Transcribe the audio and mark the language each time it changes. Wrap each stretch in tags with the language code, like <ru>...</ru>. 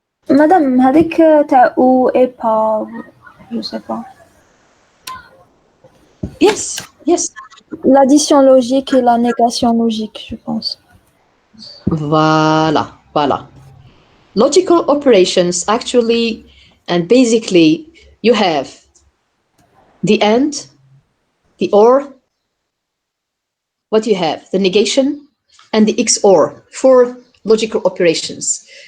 <fr>Madame,</fr> <ar>هذيك تاع</ar> <fr>ou et pas, je sais pas.</fr> <en>Yes, yes.</en> <fr>L'addition logique et la négation logique, je pense. Voilà, voilà.</fr> <en>Logical operations actually, and basically, you have the and, the or, what do you have? The negation and the XOR, 4 logical operations.</en>